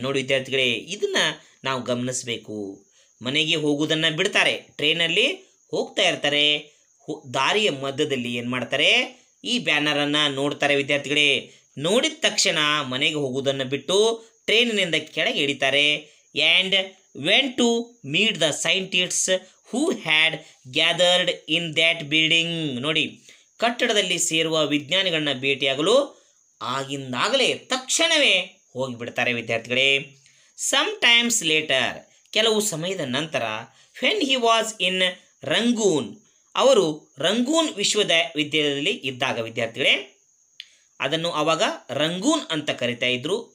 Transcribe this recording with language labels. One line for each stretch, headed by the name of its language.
Kannada: ನೋಡಿ ವಿದ್ಯಾರ್ಥಿಗಳೇ, ಇದನ್ನು ನಾವು ಗಮನಿಸಬೇಕು. ಮನೆಗೆ ಹೋಗುವುದನ್ನು ಬಿಡ್ತಾರೆ, ಟ್ರೈನಲ್ಲಿ ಹೋಗ್ತಾ ಇರ್ತಾರೆ. ದಾರಿಯ ಮಧ್ಯದಲ್ಲಿ ಏನು ಮಾಡ್ತಾರೆ, ಈ ಬ್ಯಾನರನ್ನು ನೋಡ್ತಾರೆ ವಿದ್ಯಾರ್ಥಿಗಳೇ. ನೋಡಿದ ತಕ್ಷಣ ಮನೆಗೆ ಹೋಗುವುದನ್ನು ಬಿಟ್ಟು ಟ್ರೈನಿನಿಂದ ಕೆಳಗೆ ಇಳಿತಾರೆ.
English: And went to meet the scientists who had gathered in that building.
Kannada: ನೋಡಿ, ಕಟ್ಟಡದಲ್ಲಿ ಸೇರುವ ವಿಜ್ಞಾನಿಗಳನ್ನ ಭೇಟಿಯಾಗಲು ಆಗಿಂದಾಗಲೇ ತಕ್ಷಣವೇ ಹೋಗಿಬಿಡ್ತಾರೆ ವಿದ್ಯಾರ್ಥಿಗಳೇ.
English: some times later,
Kannada: ಕೆಲವು ಸಮಯದ ನಂತರ,
English: when he was in
Kannada: Rangoon, ಅವರು ರಂಗೂನ್ ವಿಶ್ವವಿದ್ಯಾಲಯದಲ್ಲಿ ಇದ್ದಾಗ ವಿದ್ಯಾರ್ಥಿಗಳೇ, ಅದನ್ನು ಆವಾಗ ರಂಗೂನ್ ಅಂತ ಕರಿತಾ ಇದ್ರು.